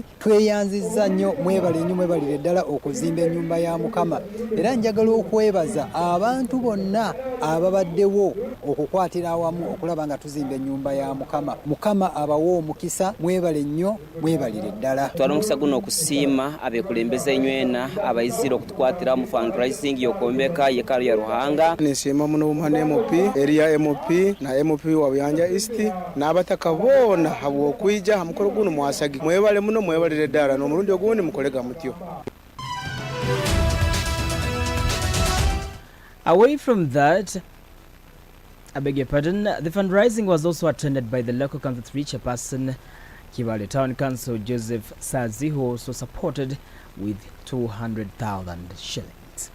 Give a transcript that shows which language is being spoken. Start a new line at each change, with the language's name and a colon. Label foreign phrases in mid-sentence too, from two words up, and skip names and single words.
Ganda: Tweyanzizza nnyo, mwebalire ddala okuzimba ennyumba ya Mukama. Era njagala okwebaza abantu bonna ababaddewo okukwatira awamu okulaba nga tuzimba ennyumba ya Mukama. Mukama abawo omukisa, mwebale nnyo, mwebalire ddala.
Nyoro: Twala omukisa guno okusiima abeekulembeze enywena abayizire okutukwatira mu fundraising y'okwomeka yekaalu ya Ruhanga. Nisiima muno omwana MP,
English: area MP
Nyoro: na MP wa Buyanja East n'abataka boona habw'okwija hamukolo guno mwasagi. Mwebale muno,
Ganda: mwebalire ddala
Nyoro: n'omulundi ogundi mukolega mutyo.
English: Away from that, I beg your pardon, the fundraising was also attended by the local council 3 chairperson, Kibaale Town Council Joseph Sazi, who also supported with 200,000 shillings.